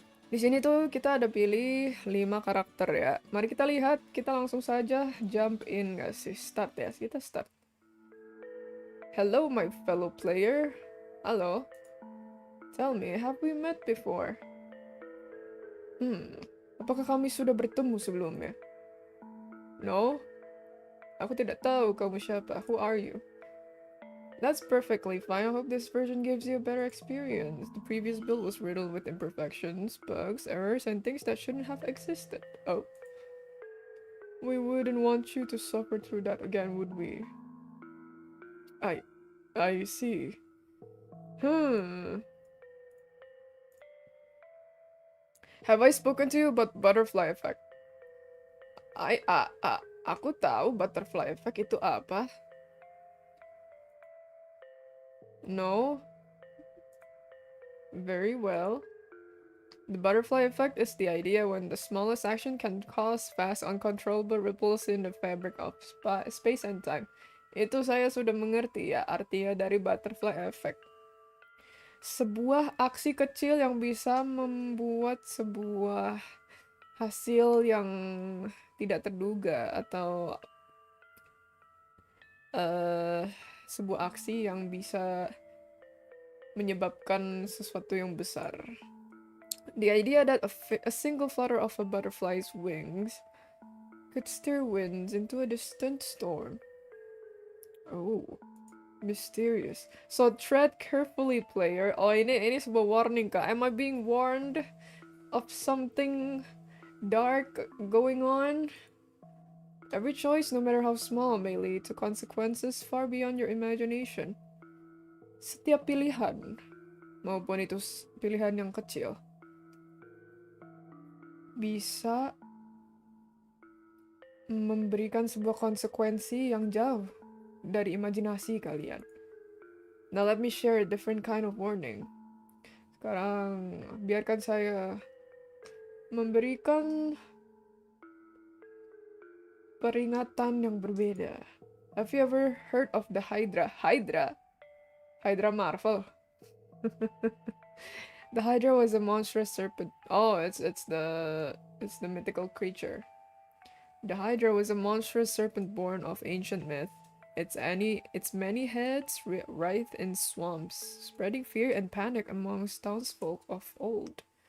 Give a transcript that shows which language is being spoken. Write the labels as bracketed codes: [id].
[id] Di sini tuh kita ada pilih 5 karakter ya. Mari kita lihat, kita langsung saja [en] jump in [id] gak sih? [en] Start ya, kita start. Hello my fellow player. Halo. Tell me, have we met before? [id] Apakah kami sudah bertemu sebelumnya? No? Aku tidak tahu kamu siapa. [en] Who are you? That's perfectly fine. I hope this version gives you a better experience. The previous build was riddled with imperfections, bugs, errors, and things that shouldn't have existed. Oh. We wouldn't want you to suffer through that again, would we? I see. Have I spoken to you about butterfly effect? [id] Aku tahu butterfly effect itu apa. [en] No. Very well. The butterfly effect is the idea when the smallest action can cause vast uncontrollable ripples in the fabric of space and time. [id] Itu saya sudah mengerti ya artinya dari butterfly effect. Sebuah aksi kecil yang bisa membuat sebuah hasil yang tidak terduga atau sebuah aksi yang bisa menyebabkan sesuatu yang besar. [en] The idea that a single flutter of a butterfly's wings could steer winds into a distant storm. Oh, mysterious. So tread carefully, player. [id] Oh, ini sebuah warning kah? [en] Am I being warned of something dark going on? Every choice, no matter how small, may lead to consequences far beyond your imagination. [id] Setiap pilihan, maupun itu pilihan yang kecil, bisa memberikan sebuah konsekuensi yang jauh dari imajinasi kalian. [en] Now let me share a different kind of warning. [id] Sekarang biarkan saya memberikan peringatan yang berbeda. [en] Have you ever heard of the Hydra? Hydra Marvel. The Hydra was a monstrous serpent. Oh, it's the mythical creature. The Hydra was a monstrous serpent born of ancient myth. Its many heads writhed in swamps, spreading fear and panic amongst townsfolk of old.